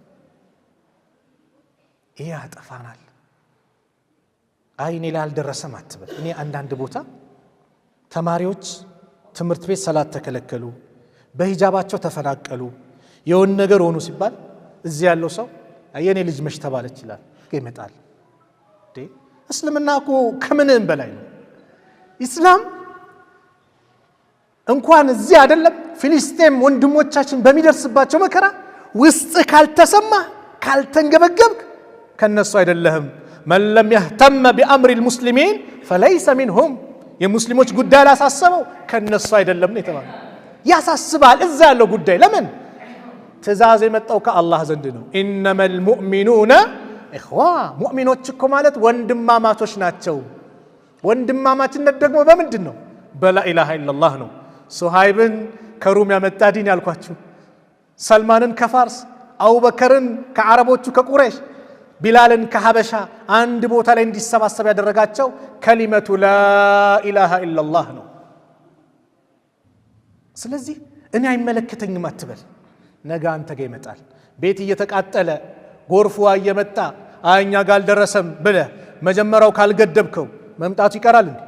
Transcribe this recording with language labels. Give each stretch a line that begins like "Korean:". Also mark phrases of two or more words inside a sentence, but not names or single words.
Amharic: ይሄ ያጠፋናል። አይ እኔ ላይ አልደረሰም አትበል። እኔ አንዳንድ ቦታ ተማሪዎች ትምህርት ቤት ሰላት ተከለከሉ፣ በሂጃባቸው ተፈናቀሉ፣ የሆነ ነገር ሆኑ ሲባል እዚህ ያለው ሰው የኔ ልጅ መች ተባለች ይላል። ይመጣል። እስልምና እኮ ከምንም በላይ ነው። ኢስላም እንኳን እዚህ አይደለም ፊሊስጤም ወንድሞቻችን በሚደርስባቸው መከራ ውስጥ ካልተሰማ ካልተንገበገብክ ከነሱ አይደለህም።
Arabic: من لم يهتم بأمر المسلمين فليس منهم፣
Amharic: የሙስሊሞች ጉዳይ ላሳሰበው ከነሱ አይደለም ነው የተባለው። ያሳስባል እዛ ያለው ጉዳይ። ለምን ትእዛዝ የመጣው ከአላህ ዘንድ ነው።
Arabic: إنما المؤمنون إخوة፣
Amharic: ሙእሚኖች እኮ ማለት ወንድማማቾች ናቸው። ወንድማማችነት ደግሞ በምንድን ነው? በላ
Arabic: إله إلا الله
Amharic: ነው። ሱሃይብን ከሩም ያመጣ ዲን ያልኳችሁ፣ ሰልማንን ከፋርስ፣ አቡበከርን ከዓረቦቹ ከቁረይሽ፣ ቢላልን ከሐበሻ አንድ ቦታ ላይ እንዲሰባሰብ ያደረጋቸው
Arabic: كلمة لا إله إلا الله
Amharic: ነው። ስለዚህ እኔ አይመለከተኝም አትበል። ነገ አንተ ጋር ይመጣል። ቤት እየተቃጠለ ጎርፉ እየመጣ እኛ ጋር አልደረሰም ብለህ መጀመሪያው ካልገደብከው መምጣቱ ይቀራል እንዴ?